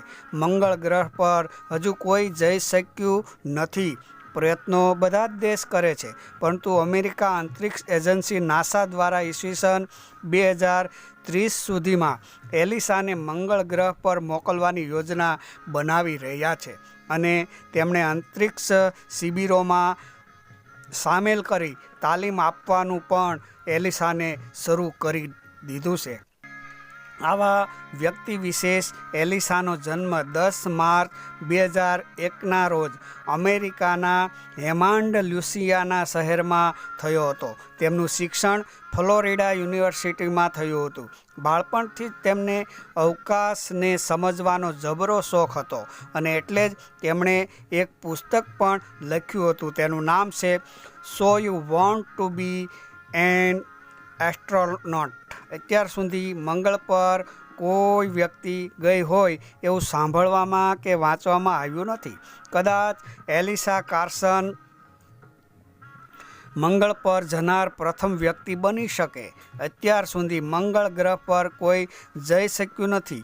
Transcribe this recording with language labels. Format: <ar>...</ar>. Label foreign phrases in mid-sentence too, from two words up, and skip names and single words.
<gu>મંગલ ગ્રહ પર હજૂ કોઈ જઈ શક્યું નથી। પ્રયત્નો બધા દેશ કરે છે, પરંતુ અમેરિકા અંતરિક્ષ એજેંસી નાસા દ્વારા ઈસ્વીસન 2030 સુધીમાં એલિસાને મંગલ ગ્રહ પર મોકલવાની યોજના બનાવી રહ્યા છે અને તેમણે અંતરિક્ષ શિબિરોમાં સામેલ કરી તાલીમ આપવાનું પણ એલિસાને શરૂ કરી દીધું છે। આવા વ્યક્તિ વિશેષ એલિસાનો જન્મ 10 માર્ચ 2001 ના રોજ અમેરિકાના હેમાંડ લ્યૂસિયાના શહેર મેં થયો હતો। તેમનું શિક્ષણ ફ્લોરિડા યુનિવર્સિટી મેં થયું હતું। બાળપણથી જ તેમને અવકાશ ને સમજવાનો જબરો શોખ હતો અને એટલે જ તેમણે એક પુસ્તક પણ લખ્યું હતું। તેનું નામ છે सो यू वॉन्ट टू बी एन एस्ट्रोनॉट। અત્યાર સુધી મંગળ પર કોઈ વ્યક્તિ ગઈ હોય એવું સાંભળવામાં કે વાંચવામાં આવ્યું નથી। કદાચ એલિસા કાર્સન મંગળ પર જનાર પ્રથમ વ્યક્તિ બની શકે। અત્યાર સુધી મંગળ ગ્રહ પર કોઈ જઈ શક્યું નથી।</gu>